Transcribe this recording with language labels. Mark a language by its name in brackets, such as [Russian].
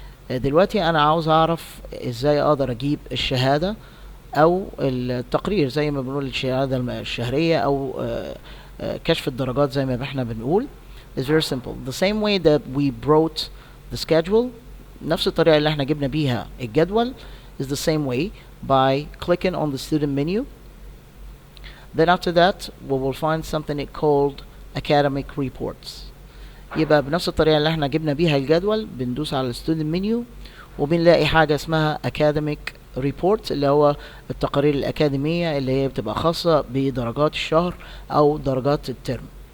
[Arabic] دلوقتي انا عاوز اعرف ازاي اقدر اجيب الشهادة او التقرير زي ما بنقول الشهادة الشهرية او كشف الدرجات زي ما احنا بنقول. [English] It's very simple. The same way that we brought the schedule, نفس الطريقة اللي احنا جبنا بيها الجدول, is the same way by clicking on the student menu. Then after that we will find something called academic reports. [Arabic] يبقى بنفس الطريقة اللي احنا جبنا بيها الجدول بندوس على student menu وبنلاقي حاجة اسمها academic reports اللي هو التقارير الأكاديمية اللي هي بتبقى خاصة بدرجات الشهر أو درجات الترم.